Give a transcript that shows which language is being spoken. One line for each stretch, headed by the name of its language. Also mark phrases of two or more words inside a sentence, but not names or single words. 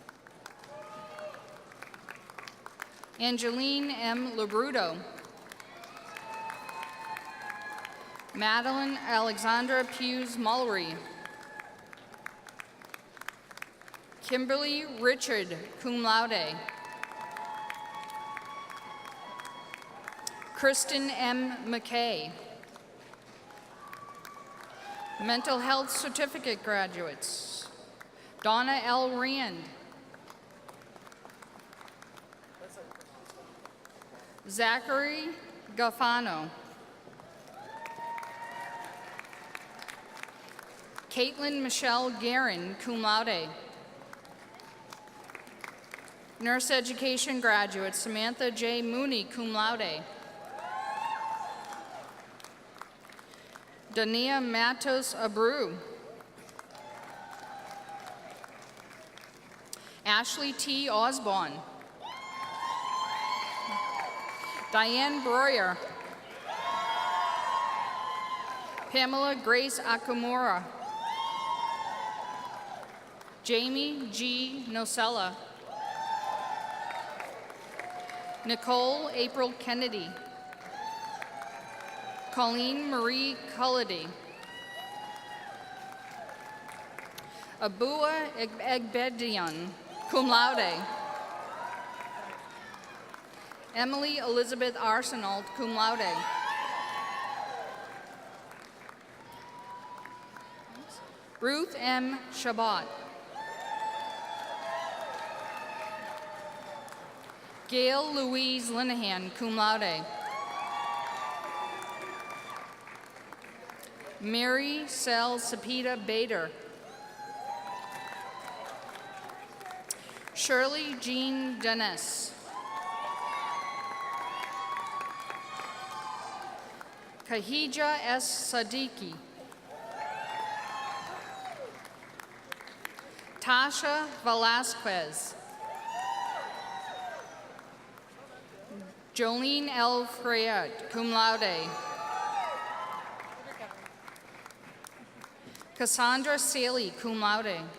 English: Angeline M. Labruto. Madeline Alexandra Hughes Mullery. Kimberly Richard,
Latin: cum laude.
English: Kristen M. McKay. Mental Health Certificate graduates. Donna L. Rand. Zachary Gaffano. Caitlin Michelle Guerin,
Latin: cum laude.
English: Nurse Education graduate Samantha J. Mooney,
Latin: cum laude.
English: Dania Matos Abreu. Ashley T. Osborne. Diane Breuer. Pamela Grace Akamura. Jamie G. Nocella. Nicole April Kennedy. Colleen Marie Cullity. Abua Egbedian,
Latin: cum laude.
English: Emily Elizabeth Arsenault,
Latin: cum laude.
English: Ruth M. Shabbat. Gail Louise Linehan,
Latin: cum laude.
English: Mary Sel Sapita Bader. Shirley Jean Dennis. Kahija S. Siddiqui. Tasha Velasquez. Jolene L. Freyet,
Latin: cum laude.
English: Cassandra Saley,
Latin: cum laude.